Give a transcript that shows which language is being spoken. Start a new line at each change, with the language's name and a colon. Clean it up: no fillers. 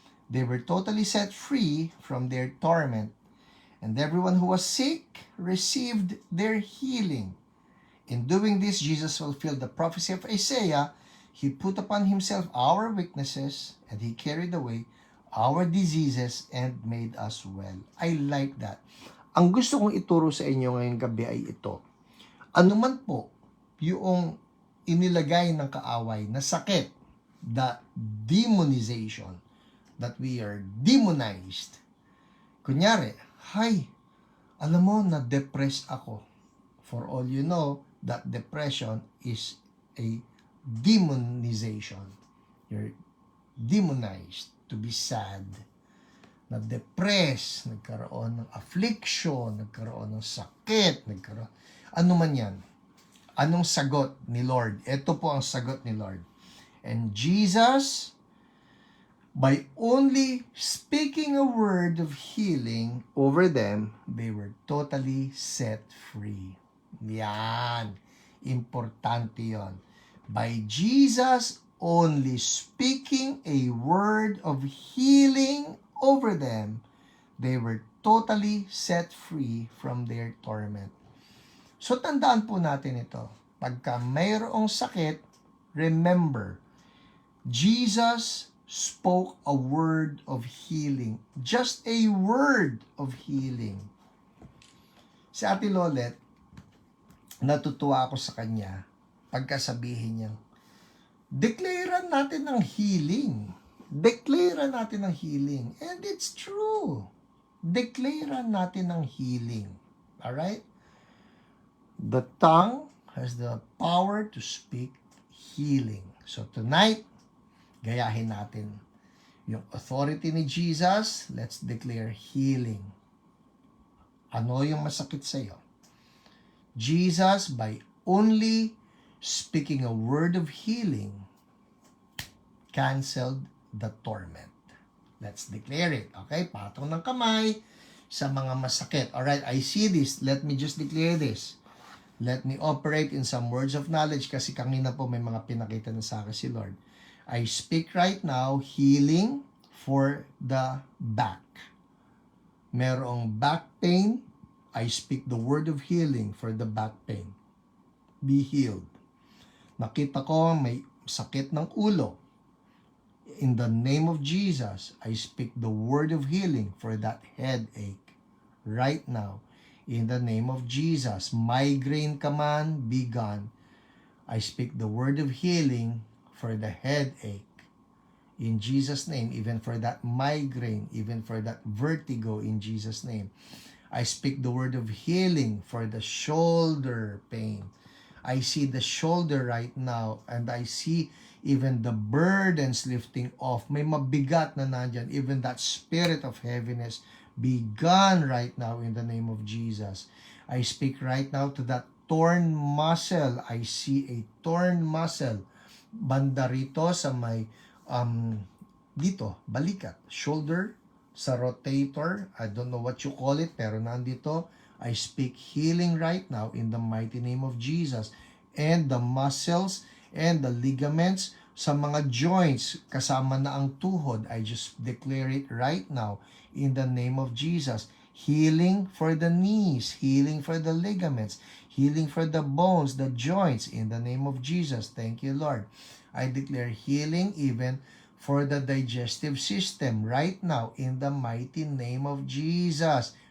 English: They were totally set free from their torment, and everyone who was sick received their healing. In doing this, Jesus fulfilled the prophecy of Isaiah. He put upon himself our weaknesses, and he carried away our diseases and made us well. I like that.
Filipino: Ang gusto kong ituro sa inyo ngayong gabi ay ito. Ano man po yung inilagay ng kaaway na sakit,
English: the demonization, that we are demonized.
Filipino: Kunyari, hi, alam mo, na-depressed ako.
English: For all you know, that depression is a demonization. You're demonized to be sad.
Filipino: Na-depress, nagkaroon ng affliction, nagkaroon ng sakit, ano man yan. Anong sagot ni Lord? Ito po ang sagot ni Lord.
English: And Jesus, by only speaking a word of healing over them, they were totally set free. Yan.
Filipino: Importante yon.
English: By Jesus only speaking a word of healing over them, they were totally set free from their torment.
Filipino: So tandaan po natin ito. Pagka mayroong sakit,
English: remember, Jesus spoke a word of healing. Just a word of healing.
Filipino: Si Ate Lolet, natutuwa ako sa kanya pagkasabihin niya, declare natin ng healing. Declare natin ng healing.
English: And it's true.
Filipino: Declare natin ng healing. Alright?
English: The tongue has the power to speak healing. So tonight,
Filipino: gayahin natin yung authority ni Jesus.
English: Let's declare healing.
Filipino: Ano yung masakit sa iyo?
English: Jesus, by only speaking a word of healing, canceled the torment. Let's declare it. Okay?
Filipino: Patong ng kamay sa mga masakit.
English: Alright, I see this. Let me just declare this. Let me operate in some words of knowledge
Filipino: kasi kanina po may mga pinakita na sa akin si Lord.
English: I speak right now healing for the back. Merong back pain, I speak the word of healing for the back pain. Be healed.
Filipino: Nakita ko may sakit ng ulo.
English: In the name of Jesus, I speak the word of healing for that headache right now. In the name of Jesus, migraine
Filipino: ka man,
English: be gone. I speak the word of healing for the headache. In Jesus' name, even for that migraine, even for that vertigo, in Jesus' name. I speak the word of healing for the shoulder pain. I see the shoulder right now, and I see even the burdens lifting off.
Filipino: May mabigat na nandyan.
English: Even that spirit of heaviness be gone right now in the name of Jesus. I speak right now to that torn muscle. I see a torn muscle.
Filipino: Banda rito sa may, dito, balikat, shoulder, sa rotator.
English: I don't know what you call it,
Filipino: pero nandito.
English: I speak healing right now in the mighty name of Jesus. and the muscles and the ligaments sa mga joints,
Filipino: kasama na ang tuhod.
English: I just declare it right now in the name of Jesus. Healing for the knees, healing for the ligaments, healing for the bones, the joints, in the name of Jesus. Thank you, Lord. I declare healing even for the digestive system right now in the mighty name of Jesus.